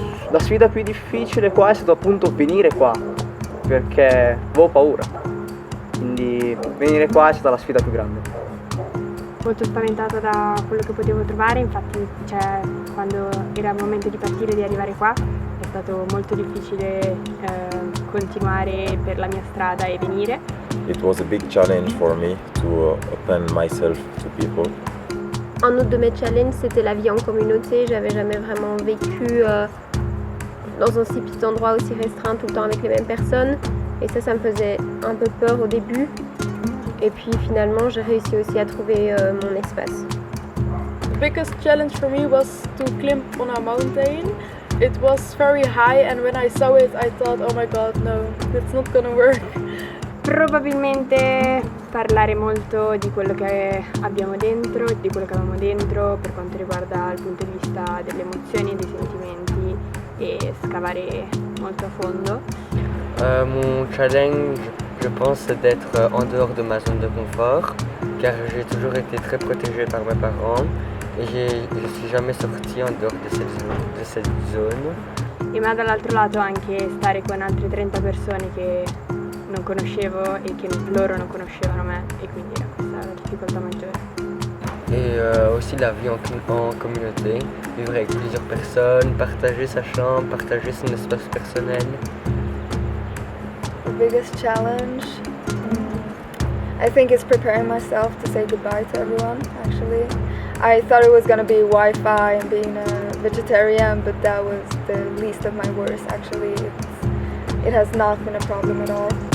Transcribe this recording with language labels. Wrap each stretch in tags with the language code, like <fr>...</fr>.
<it>La sfida più difficile qua è stato appunto venire qua, perché avevo paura, quindi venire qua è stata la sfida più grande. Molto spaventata da quello che potevo trovare, infatti quando era il momento di partire e di arrivare qua è stato molto difficile continuare per la mia strada e venire.</it> <en>It was a big challenge for me to open myself to people.</en> <fr>Un autre de mes challenges, c'était la vie en communauté. J'avais jamais vraiment vécu dans un si petit endroit aussi restreint tout le temps avec les mêmes personnes. Et ça me faisait un peu peur au début. Et puis finalement, j'ai réussi aussi à trouver mon espace.</fr> <en>The biggest challenge for me was to climb on a mountain. It was very high and when I saw it I thought, oh my god, no, it's not gonna work.</en> <it>Probabilmente parlare molto di quello che abbiamo dentro, di quello che avevamo dentro per quanto riguarda il punto di vista delle emozioni e dei sentimenti e scavare molto a fondo.</it> <fr>Mon challenge, je pense, c'est d'être en dehors de ma zone de confort, car j'ai toujours été très protégé par mes parents et je suis jamais sorti en dehors de cette zone.</fr> <it>Ma dall'altro lato anche stare con altre 30 persone che non conoscevo e che loro non conoscevano me e quindi era questa la difficoltà maggiore.</it> <fr>Et aussi la vie en communauté, vivre avec plusieurs personnes, partager sa chambre, partager son espace personnel.</fr> <en>The biggest challenge, I think, is preparing myself to say goodbye to everyone, actually. I thought it was going to be Wi-Fi and being a vegetarian, but that was the least of my worries, actually. It has not been a problem at all.</en>